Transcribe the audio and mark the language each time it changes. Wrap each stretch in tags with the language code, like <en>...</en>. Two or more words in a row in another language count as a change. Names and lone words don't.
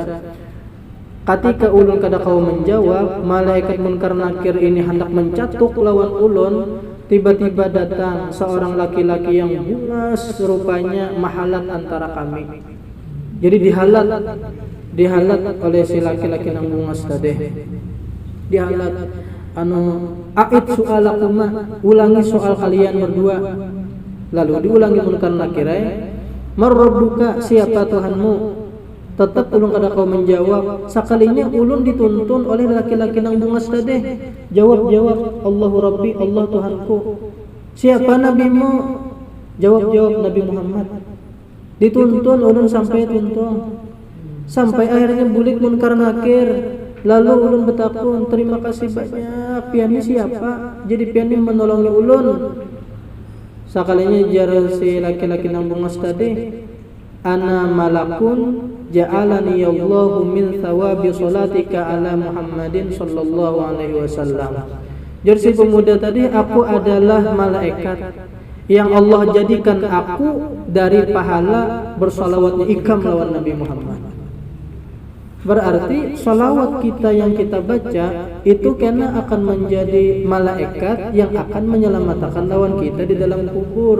<id>Ketika</id> <bjn>ulun kada kawa</bjn> <id>menjawab, malaikat munkar nakir ini hendak mencatuk</id> <bjn>lawan ulun.</bjn> <id>Tiba-tiba datang seorang laki-laki yang bungas rupanya mahalat antara kami. Jadi dihalat oleh si laki-laki yang bungas tadi.</id> <ar>Dihalat أعيدا سؤالكما,</ar> <id>ulangi soal kalian berdua. Lalu diulangi munkar nakir,</id> <ar>"من ربك?"</ar> <id>Siapa Tuhanmu? Tetap</id> <bjn>ulun kada kau</bjn> <id>menjawab. Sekalinya ulun dituntun oleh laki-laki yang bungas tadi. Jawab,</id> <ar>الله ربي,</ar> <id>Allah Tuhanku. Siapa nabimu? Jawab Nabi Muhammad. Dituntun ulun sampai tuntun. Sampai akhirnya bulik munkar nakir. Lalu</id> <bjn>ulun bertakun,</bjn> <id>"Terima kasih banyak. Pian ini siapa?" Jadi pian ini menolongi ulun. Sekalinya jar si laki-laki yang bungas tadi,</id> <ar>أنا ملك جعلني الله من ثواب صلاتك على محمد صلى الله عليه وسلم.</ar> <id>Jadi si pemuda tadi, aku adalah malaikat yang Allah jadikan aku dari pahala bersalawatnya ikam lawan Nabi Muhammad. Berarti salawat kita yang kita baca itu karena akan menjadi malaikat yang akan menyelamatkan lawan kita di dalam kubur.</id>